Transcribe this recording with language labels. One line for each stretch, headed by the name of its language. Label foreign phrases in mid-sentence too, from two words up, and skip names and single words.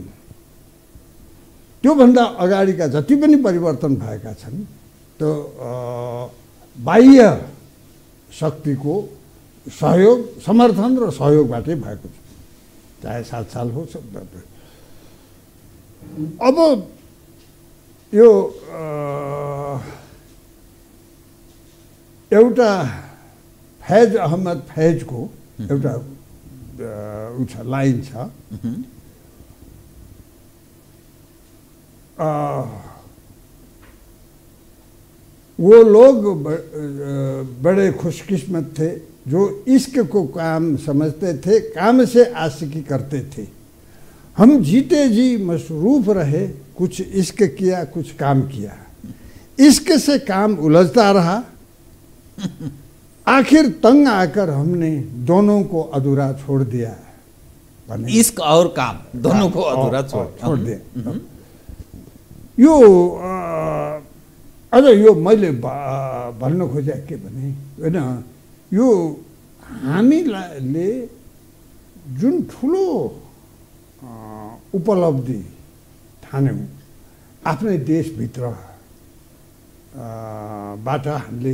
Nepali: त्योभन्दा अगाडिका जति पनि परिवर्तन भएका छन् त्यो बाह्य शक्तिको सहयोग, समर्थन र सहयोगबाटै भएको छ, चाहे 7 साल हो। अब यो एउटा फैज अहमद फैजको एउटा लाइन छ,
Urdu: وہ لوگ بڑے خوش قسمت تھے جو عشق کو کام سمجھتے تھے، کام سے عاشقی کرتے تھے. ہم جیتے جی مصروف رہے، کچھ عشق کیا کچھ کام کیا، عشق سے کام الجھتا رہا، آخر تنگ آکر ہم نے دونوں کو ادھورا چھوڑ دیا भने عشق اور کام دونوں کو ادھورا چھوڑ دیا.
Nepali: यो अझ यो मैले भन्न खोजे के भने होइन, यो हामीले जुन ठुलो उपलब्धि ठान्यौँ आफ्नै देशभित्र बाट हामीले